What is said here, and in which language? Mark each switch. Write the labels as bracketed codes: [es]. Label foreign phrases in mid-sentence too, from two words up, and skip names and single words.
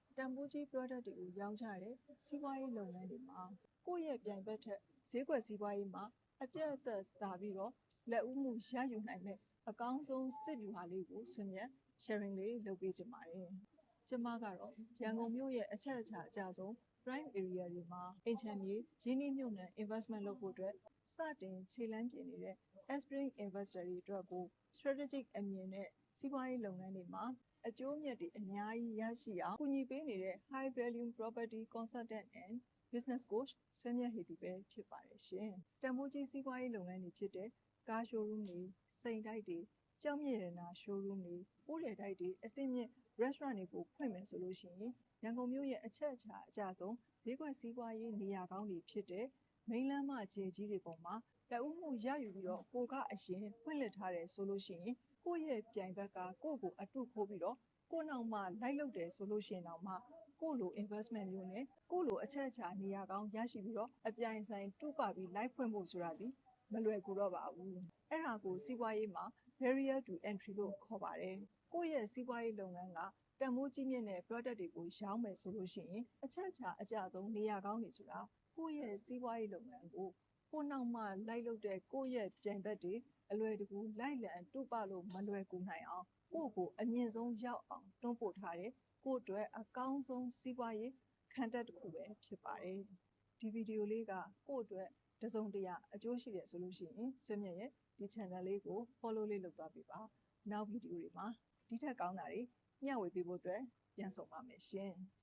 [my] တန်ဖိုးကြီး product တွေကိုရောင်းချတဲ့စီးပွားရေးလုပ်ငန်းတွေမှာကိုယ့်ရဲ့ပြိုင်ဘက်ထက်ဈေးကွက်စီးပွားရေးမှာအပြတ်အသတ်သာပြီးတော့လက်ဦးမှုရယူနိုင်မဲ့အကောင်းဆုံးစစ်ဗျူဟာလေးကိုဆွေးနွေး sharing လေးလုပ်ပေးချင်ပါတယ်။ကျမကတော့ရန်ကုန်မြို့ရဲ့အချက်အချာအကျဆုံး [en] prime area [my] တွေမှာအိမ်ခြံမြေရင်းနှီးမြှုပ်နှံ investment လုပ်ဖို့အတွက်စတင်ခြေလှမ်းပြင်နေတဲ့ [en] aspiring investor [my] တွေအတွက်ကို strategic အမြင်နဲ့စီးပွားရေးလုပ်ငန်း တွေမှာအကျိုးအမြတ်တွေအများကြီးရရှိအောင်ကူညီပေးနေတဲ့ [en] high value property consultant and business coach [my] ဆွေးမြတ်ဟေတီပဲဖြစ်ပါတယ်ရှင်။တန်ဖိုးကြီးစီးပွားရေးလုပ်ငန်းတွေဖြစ်တဲ့ကား showroom တွေစိန်တိုက်တွေကြောက်မြင့်ရတနာ showroom တွေပိုးရတိုက်တွေအဆင့်မြင့် restaurant တွေကိုဖွင့်မယ်ဆိုလို့ရှိရင်ရန်ကုန်မြို့ရဲ့အချက်အ ချာအကျဆုံးဈေးကွက်စီးပွားရေးနေရာကောင်းတွေဖြစ်တဲ့မိန်းလမ်းမခြေကြီးတွေပေါ်မှာလက်ဦးမှုရယူပြီးတော့ကိုကအရင်ဖွင့်လှစ်ထားတယ်ဆိုလို့ရှိရင်ကိုယ့်ရဲ့ပြိုင်ဘက်ကကိုယ့်ကိုအတုခိုးပြီးတော့ကိုယ့်နောက်မှလိုက်လုပ်တယ် ဆိုလို့ရှိရင်တော့မှကိုယ့်လို investment မျိုးနဲ့ကိုယ့်လိုအချက်အချာနေရာကောင်းရရှိပြီးတော့အပြိုင်ဆိုင်တူပါပြီး live ဖွင့်ဖို့ဆိုတာဒီမလွယ်ကူတော့ပါဘူးအဲ့ဒါကိုစီးပွားရေးမှာ [en] barrier to entry [my] လို့ခေါ်ပါတယ်ကိုယ့်ရဲ့စီးပွားရေးလုပ်ငန်းကတန်ဖိုးကြီးမြင့်တဲ့ product တွေကိုရောင်းမယ်ဆိုလို့ရှိရင်အချက်အချာအကျဆုံး နေရာကောင်းတွေဆိုတာကိုယ့်ရဲ့စီးပွားရေးလုပ်ငန်းကိုကိုယ်နောက်မှလိုက်လုပ်တဲ့ကိုယ့်ရဲ့ပြိုင်ဘက်တွေအလွယ်တကူလိုက်လံတူပလို့မလွယ်ကူနိုင်အောင်ကိုယ့်ကိုအမြင့်ဆုံးရောက်အောင်တွန်းပို့ထားတဲ့ကိုယ့်အတွက်အကောင်းဆုံးစီးပွားရေးခံတက်တစ်ခုပဲဖြစ်ပါတယ်ဒီဗီဒီယိုလေးကကိုယ့်အတွက်တစုံတရာအကျိုးရှိတယ်ဆိုလို့ရှိရင်ဆွေးမြတ်ရဲ့ဒီ channel လေးကို follow လေးလုပ်သွားပေးပါနောက်ဗီဒီယိုတွေမှာဒီထက်ကောင်းတာတွေမျှဝေပေးဖို့အတွက်ပြန်ဆောင်ပါမယ်ရှင်